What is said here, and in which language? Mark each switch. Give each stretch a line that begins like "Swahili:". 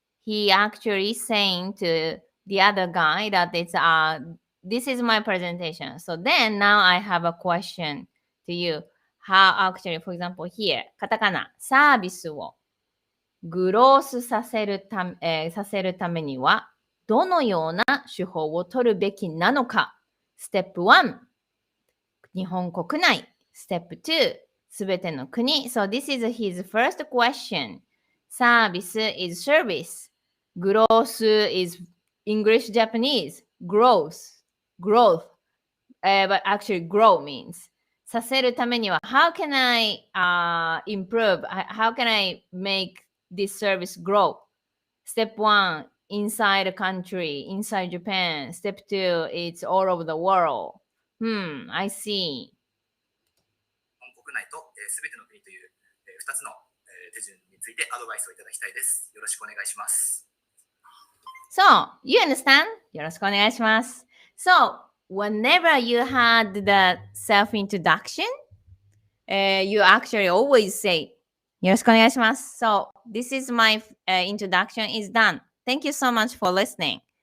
English: He actually saying to the other guy that it's this is my presentation. So then now I have a question to you. How actually, for example, here
Japanese: カタカナサービスをグロースさせるためには、どのような手法を取るべきなのか。ステップ1、日本国内。ステップ2、すべての国。
English: So this is his first question. サービス is service. グロース is English Japanese. Growth. But actually grow means
Japanese: させるためには
English: how can I improve? How can I make this service grow? Step 1, inside the country, inside Japan. Step 2, it's all over the world. I see.
Japanese: 国内とすべての国という2つの手順についてアドバイスをいただきたいです。よろしくお願いします。
English: So, you understand?
Japanese: よろしくお願いします。
English: So, whenever you had the self-introduction, you actually always say,
Japanese: よろしくお願いします。
English: So, this is my introduction is done. Thank you so much for listening.